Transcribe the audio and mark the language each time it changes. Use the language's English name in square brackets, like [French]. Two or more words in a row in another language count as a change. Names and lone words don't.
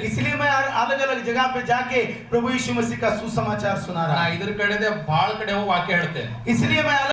[Hindi] इसलिए मैं अलग अलग जगह पे जाके प्रभु यीशु मसीह का सुसमाचार सुना ನಾ रहा हूं, [Kannada] ಇದ್ರ ಕಡೆ ಬಹಳ ಕಡೆ ಹೋಗಿ ವಾಕ್ಯ ಹೇಳ್ತೇನೆ. [Hindi] इसलिए मैं